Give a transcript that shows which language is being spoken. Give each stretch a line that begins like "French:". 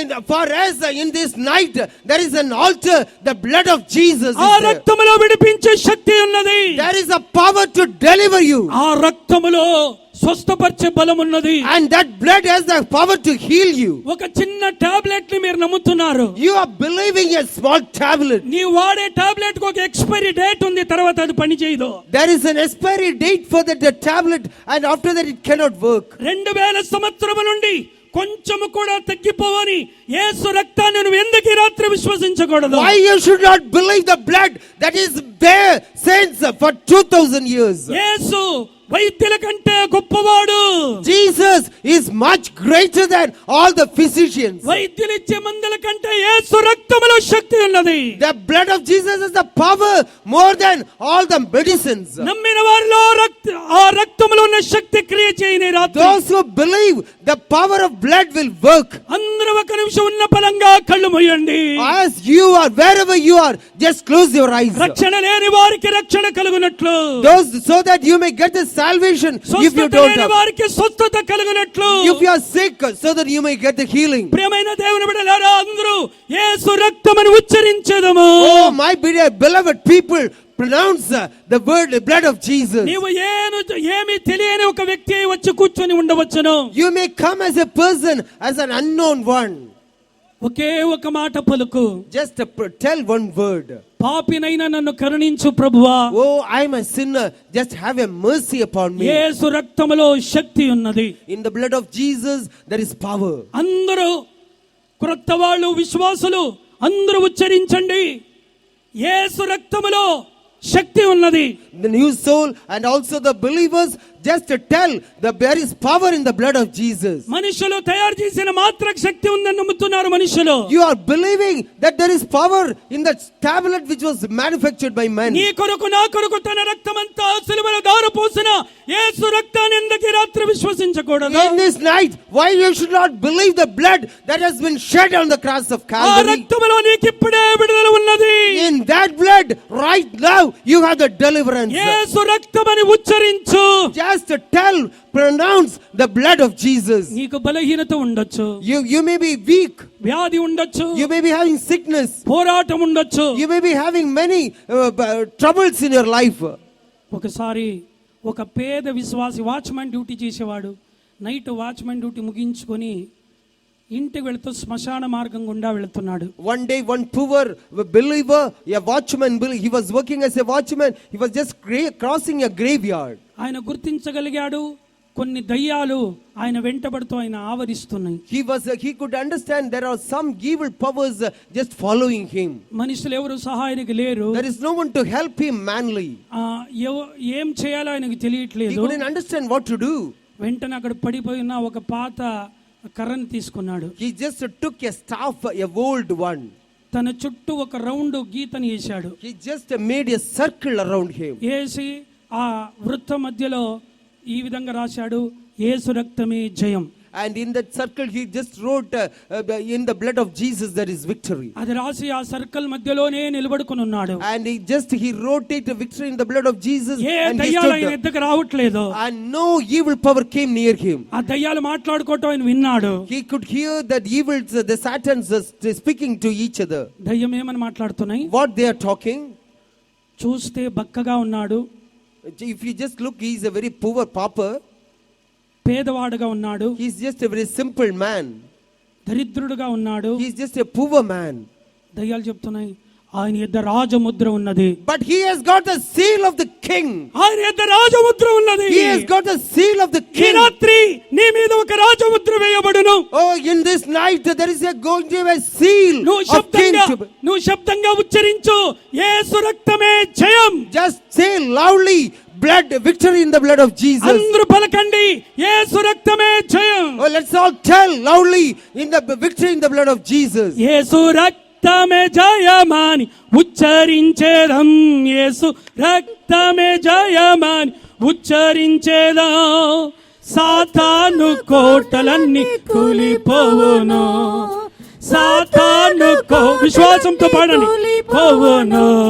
English: For us in this night there is an altar, the blood of Jesus is
Telugu: ఆ
English: there.
Telugu: రక్తములో విడిపించే శక్తి ఉన్నది.
English: There is a power to deliver you.
Telugu: ఆ రక్తములో స్వస్థపరిచే బలం ఉన్నది.
English: And that blood has the power to heal you.
Telugu: ఒక చిన్న టాబ్లెట్ ని మీరు నమ్ముతున్నారు.
English: You are believing a small tablet.
Telugu: నీ వాడే టాబ్లెట్ కు ఒక ఎక్స్పైరీ డేట్ ఉంది, తర్వాత అది పని చేయదు.
English: There is an expiry date for that tablet, and after that it cannot work.
Telugu: 2000 సంవత్సరముల నుండి కొంచెము కూడా తగ్గిపోవని యేసు రక్తాన్ని నువ్వు ఎందుకు ఈ రాత్రి విశ్వసించకూడదు?
English: Why you should not believe the blood that is there since for 2000 years?
Telugu: యేసు వైద్యుల కంటే గొప్పవాడు.
English: Jesus is much greater than all the physicians.
Telugu: వైద్యులు ఇచ్చే మందుల కంటే యేసు రక్తములో శక్తి ఉన్నది.
English: The blood of Jesus is the power more than all the medicines.
Telugu: నమ్మిన వారిలో ఆ రక్తములో ఉన్న శక్తి క్రియ చేయని రాత్రి.
English: Those who believe the power of blood will work.
Telugu: అందరూ ఒక నిమిషం ఉన్న పలంగా కళ్ళు మూయండి.
English: As you are, wherever you are, just close your eyes.
Telugu: రక్షణ లేని వారికి రక్షణ కలుగునట్లు,
English: Those, so that you may get the salvation if you
Telugu: స్వస్థత
English: don't
Telugu: లేని
English: have.
Telugu: వారికి స్వస్థత కలుగునట్లు,
English: If you are sick, so that you may get the healing.
Telugu: ప్రియమైన దేవుని బిడ్డలారా, అందరూ యేసు రక్తమని ఉచ్చరించెదము.
English: Oh, my beloved people, pronounce the word, the blood of Jesus.
Telugu: నీవు ఏమి తెలియని ఒక వ్యక్తి అయి వచ్చి కూర్చొని ఉండవచ్చును.
English: You may come as a person, as an unknown one.
Telugu: ఒకే ఒక మాట పలుకు.
English: Just tell one word.
Telugu: పాపినైనా నన్ను కరుణించు ప్రభువా.
English: Oh, I am a sinner, just have a mercy upon me.
Telugu: యేసు రక్తములో శక్తి ఉన్నది.
English: In the blood of Jesus there is power.
Telugu: అందరూ క్రొత్త వాళ్ళు, విశ్వాసులు అందరూ ఉచ్చరించండి, యేసు రక్తములో శక్తి ఉన్నది.
English: The new soul and also the believers, just tell that there is power in the blood of Jesus.
Telugu: మనుషులు తయారు చేసిన మాత్ర శక్తి ఉందని నమ్ముతున్నారు మనుషులు.
English: You are believing that there is power in the tablet which was manufactured by men.
Telugu: నీ కొరకు నా కొరకు తన రక్తమంతా సిలువలో దారపోసిన యేసు రక్తాన్ని ఎందుకు రాత్రి విశ్వసించకూడదు?
English: In this night, why you should not believe the blood that has been shed on the cross of
Telugu: ఆ
English: Calvary?
Telugu: రక్తములో నీకు ఇప్పుడే విడుదల ఉన్నది.
English: In that blood, right now, you have the deliverance.
Telugu: Yesu రక్తమని ఉచ్చరించు.
English: Just tell, pronounce the blood of Jesus.
Telugu: నీకు బలహీనత ఉండొచ్చు,
English: You may be weak.
Telugu: వ్యాధి ఉండొచ్చు,
English: You may be having sickness.
Telugu: పోరాటం ఉండొచ్చు.
English: You may be having many troubles in your life.
Telugu: ఒకసారి ఒక పేద విశ్వాసి వాచ్మెన్ డ్యూటీ చేసేవాడు. నైట్ వాచ్మెన్ డ్యూటీ ముగించుకొని ఇంటికి వెళుతూ శ్మశాన మార్గం గుండా వెళుతున్నాడు.
English: One day, one poor believer, a watchman, he was working as a watchman. He was just crossing a graveyard.
Telugu: ఆయన గుర్తించగలిగాడు, కొన్ని దయ్యాలు ఆయన వెంటబడుతూ ఆయన ఆవరిస్తున్నాయి.
English: He could understand there are some evil powers just following him.
Telugu: మనుషులు ఎవరు సహాయానికి లేరు.
English: There is no one to help him manly.
Telugu: ఏం చేయాలో ఆయనకు తెలియట్లేదు.
English: He couldn't understand what to do.
Telugu: వెంటనే అక్కడ పడిపోయిన ఒక పాత కర్రను తీసుకున్నాడు.
English: He just took a staff, a old one.
Telugu: తన చుట్టూ ఒక రౌండ్ గీతని వేశాడు.
English: He just made a circle around him.
Telugu: వేసి ఆ వృత్త మధ్యలో ఈ విధంగా రాశాడు, యేసు రక్తమే జయం.
English: And in that circle he just wrote, in the blood of Jesus there is victory.
Telugu: అది రాసి ఆ సర్కిల్ మధ్యలోనే నిలబడుకొని ఉన్నాడు.
English: And he wrote it, victory in the blood of Jesus.
Telugu: ఏ దయ్యాలు ఆయన ఎద్దకు రావట్లేదు.
English: And no evil power came near him.
Telugu: ఆ దయ్యాలు మాట్లాడుకోవటం ఆయన విన్నాడు.
English: He could hear that evils, the satans speaking to each other.
Telugu: దయ్యం ఏమని మాట్లాడుతున్నాయి?
English: What they are talking?
Telugu: చూస్తే బక్కగా ఉన్నాడు.
English: If you just look, he is a very poor pauper.
Telugu: పేదవాడుగా ఉన్నాడు.
English: He is just a very simple man.
Telugu: దరిద్రుడుగా ఉన్నాడు.
English: He is just a poor man.
Telugu: దయ్యాలు చెప్తున్నాయి, ఆయన యొద్ద రాజముద్ర ఉన్నది.
English: But he has got the seal of the king.
Telugu: ఆయన యొద్ద రాజముద్ర ఉన్నది.
English: He has got the seal of the
Telugu: ఈ
English: king.
Telugu: రాత్రి నీ మీద ఒక రాజముద్ర వేయబడును.
English: Oh, in this night there is going to be a seal of king.
Telugu: నువ్వు శబ్దంగా ఉచ్చరించు, యేసు రక్తమే జయం.
English: Just say loudly, blood, victory in the blood of Jesus.
Telugu: అందరూ పలకండి, యేసు రక్తమే జయం.
English: Oh, let's all tell loudly, in the victory in the blood of Jesus.
Telugu: యేసు రక్తమే జయమని ఉచ్చరించేదం, యేసు రక్తమే జయమని ఉచ్చరించేదం. సాతాను కోటలన్నీ కూలిపోవును, సాతాను విశ్వాసంతో పాడండి, పోవును.